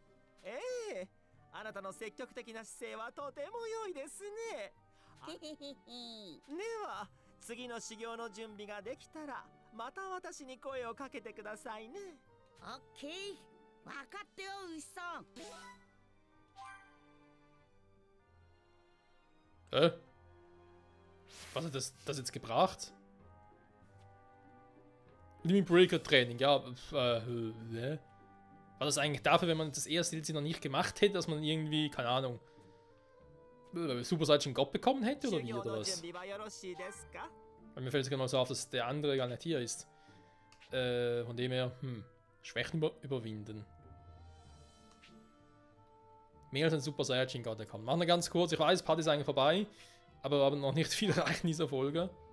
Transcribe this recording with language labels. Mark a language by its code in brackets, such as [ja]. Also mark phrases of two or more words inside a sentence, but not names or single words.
[ja] ええあなたの積極的な姿勢はとても良いですねへへへへ。では次の修行の準備ができたらまた私に声をかけてくださいねオッケー。わかったよ牛さん。 [de] Was hat das jetzt gebracht? Limit Breaker Training, ja. War das eigentlich dafür, wenn man das erste DLC noch nicht gemacht hätte, dass man irgendwie, keine Ahnung, Super Saiyan God bekommen hätte oder [ja] 修 [de] wie [ja] 行 [de] oder [ja] の [de] was? [ja] 準備はよろしいですか [de] Weil mir fällt es gerade mal so auf, dass der andere gar nicht hier ist. Von dem her, Schwächen überwinden. Mehr als ein Super Saiyajin God kommt. Machen wir ganz kurz. Ich weiß, Part ist eigentlich vorbei. Aber wir haben noch nicht viel erreicht in dieser Folge.